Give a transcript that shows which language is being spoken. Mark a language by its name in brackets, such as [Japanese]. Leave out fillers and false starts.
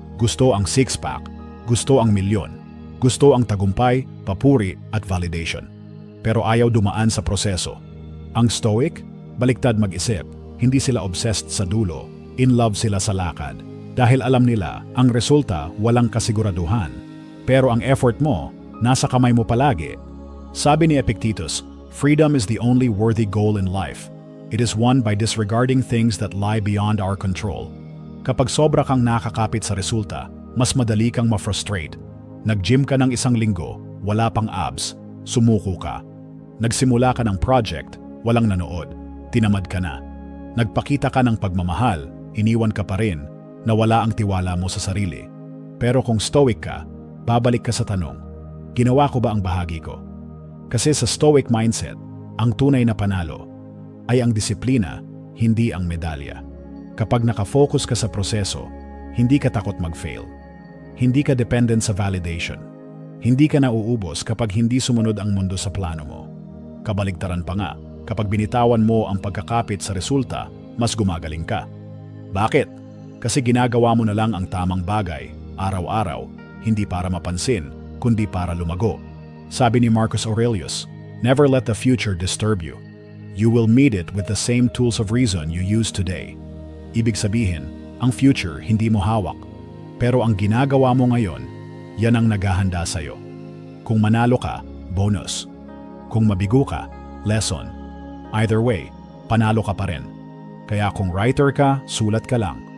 [Filipino] Gusto ang six-pack, gusto ang milyon, gusto ang tagumpay, papuri at validation. Pero ayaw dumaan sa proseso. Ang Stoic, baliktad mag-isip, hindi sila obsessed sa dulo, in love sila sa lakad. Dahil alam nila, ang resulta walang kasiguraduhan. Pero ang effort mo, nasa kamay mo palagi. Sabi ni [English] Epictetus, freedom is the only worthy goal in life. It is won by disregarding things that lie beyond our control. [Filipino] Kapag sobra kang nakakapit sa resulta, mas madali kang ma-frustrate. Nag-gym ka ng isang linggo, wala pang abs, sumuko ka. Nagsimula ka ng project, walang nanood, tinamad ka na. Nagpakita ka ng pagmamahal, iniwan ka pa rin, nawala ang tiwala mo sa sarili. Pero kung stoic ka, babalik ka sa tanong, ginawa ko ba ang bahagi ko? Kasi sa stoic mindset, ang tunay na panalo ay ang disiplina, hindi ang medalya. Kapag nakafocus ka sa proseso, hindi ka takot mag-fail. Hindi ka dependent sa validation. Hindi ka nauubos kapag hindi sumunod ang mundo sa plano mo. Kabaligtaran pa nga, kapag binitawan mo ang pagkakapit sa resulta, mas gumagaling ka. Bakit? Kasi ginagawa mo na lang ang tamang bagay, araw-araw, hindi para mapansin, kundi para lumago. Sabi ni [English] Marcus Aurelius, never let the future disturb you. You will meet it with the same tools of reason you use today. [Filipino] Ibig sabihin, ang future hindi mo hawak. Pero ang ginagawa mo ngayon, yan ang naghahanda sa'yo. Kung manalo ka, bonus. Kung mabigo ka, lesson. [English] Either way, [Filipino] panalo ka pa rin. Kaya kung writer ka, sulat ka lang.